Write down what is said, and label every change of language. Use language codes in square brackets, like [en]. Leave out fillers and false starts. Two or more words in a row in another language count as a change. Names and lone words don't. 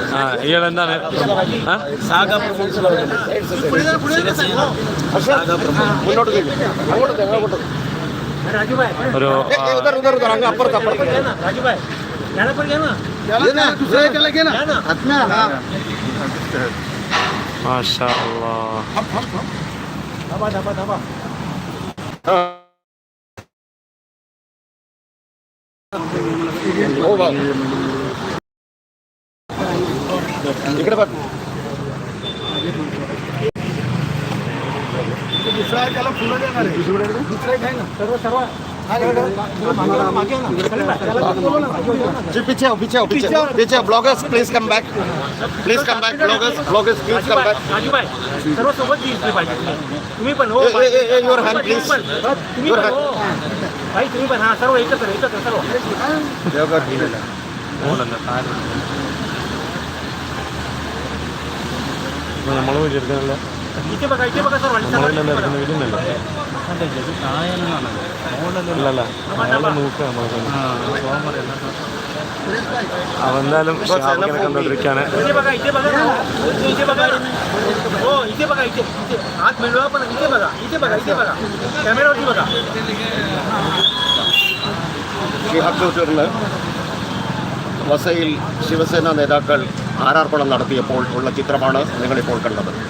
[ml] ഇയാളെന്താണ്? ഒരു മാഷാ [mr] इकडे बघ. दुसरा त्याला फुलं देणार आहे. दुसरा एक आहे ना, सर्व [hi] जी पीछे आओ [en] bloggers please come back bloggers please come back [mr] ब्लॉगर्स प्लीज कम बैक. सर्व सोबत दिसले पाहिजे. तुम्ही पण हो, [en] your hand please. [mr] तुम्ही पण हो भाई, तुम्ही पण. हा, सर्व एकत्र सर्व. [ml] നമ്മൾ വിചാരിക്കാനല്ല. [mr] इथे बघा सर्व. [ml] നമ്മളെല്ലാം വീടുന്നല്ല. അല്ലല്ല, അയാളെ നോക്കുക. അവന്തായാലും ഷിഹാബിനെ കണ്ടോണ്ടിരിക്കുകയാണ്. [mr] इथे बघा हो, इथे बघा. हात मिळवा, पण इथे बघा कॅमेरावरती बघा. [ml] ഷിഹാബ് ചോറ്റൂരിൽ വസയിൽ ശിവസേന നേതാക്കൾ ആരാർപ്പണം നടത്തിയപ്പോൾ ഉള്ള ചിത്രമാണ് നിങ്ങളിപ്പോൾ കണ്ടത്.